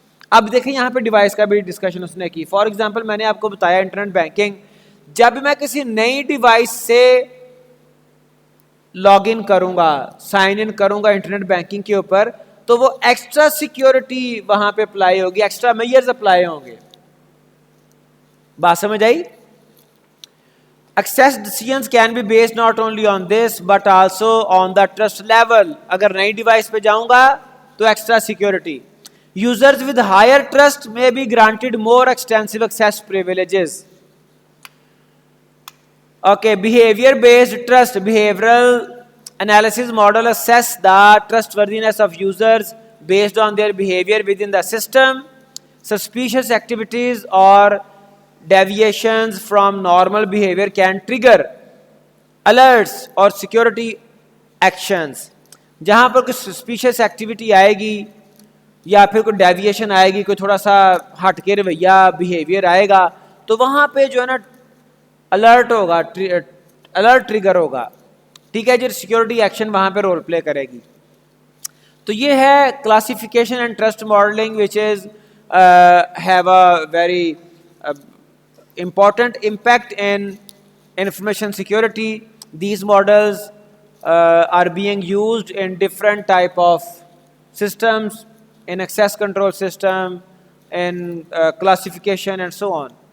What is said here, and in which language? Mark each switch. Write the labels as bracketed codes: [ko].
[ur] اب دیکھیں یہاں پہ ڈیوائس کا بھی ڈسکشن اس نے کی. فار ایگزامپل میں نے آپ کو بتایا انٹرنیٹ بینکنگ, جب میں کسی نئی ڈیوائس سے لاگ ان کروں گا, سائن ان کروں گا انٹرنیٹ بینکنگ کے اوپر, تو وہ ایکسٹرا سیکیورٹی وہاں پہ اپلائی ہوگی, ایکسٹرا میئرز اپلائی ہوں گے. بات سمجھ آئی؟ [en] Access decisions can be based not only on this but also on the trust level. [ur] اگر نئی ڈیوائس پہ جاؤں گا تو extra security. [en] Users with higher trust may be granted more extensive access privileges. Okay, behavior based trust. Behavioral analysis model assess the trustworthiness of users based on their behavior within the system. Suspicious activities or deviations from normal behavior can trigger alerts or security actions. [ur] جہاں پر کوئی suspicious activity آئے گی یا پھر کوئی deviation آئے گی, کوئی تھوڑا سا ہٹ کے رویہ بیہیویئر آئے گا, تو وہاں پہ جو ہے نا الرٹ ہوگا, الرٹ ٹریگر ہوگا. ٹھیک ہے جی, سیکورٹی ایکشن وہاں پہ رول پلے کرے گی. تو یہ ہے [en] Classification and trust modelling which is have a very important impact in information security. These models are being used in different type of systems, in access control system, in classification and so on.